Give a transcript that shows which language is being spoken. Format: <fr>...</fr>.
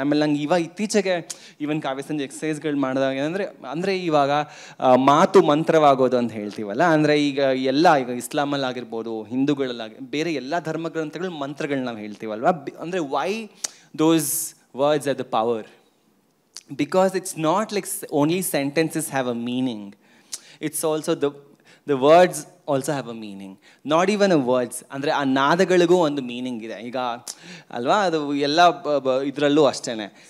<kn>ಆಮೇಲೆ ನಂಗೆ ಇತ್ತೀಚೆಗೆ ಈವನ್ ಕಾವ್ಯ ಸಂಜೆ ಎಕ್ಸಸೈಸ್ಗಳು ಮಾಡಿದಾಗ ಏನಂದರೆ ಇವಾಗ ಮಾತು ಮಂತ್ರವಾಗೋದು ಅಂತ ಹೇಳ್ತೀವಲ್ಲ, ಈಗ ಇಸ್ಲಾಮಲ್ಲಿ ಆಗಿರ್ಬೋದು, ಹಿಂದೂಗಳಲ್ಲಾಗಿ ಬೇರೆ ಎಲ್ಲ ಧರ್ಮ ಗ್ರಂಥಗಳು ಮಂತ್ರಗಳು ನಾವು ಹೇಳ್ತೀವಲ್ವ.</kn> <en>ಅಂದರೆ why those words are the power? Because it's not like only sentences have a meaning. It's also the words also have a meaning. Not even a words.</en> <kn>ಅಂದರೆ ಆ ನಾದಗಳಿಗೂ ಒಂದು ಮೀನಿಂಗ್ ಇದೆ ಈಗ ಅಲ್ವಾ, ಅದು ಎಲ್ಲ ಇದರಲ್ಲೂ ಅಷ್ಟೇ.</kn>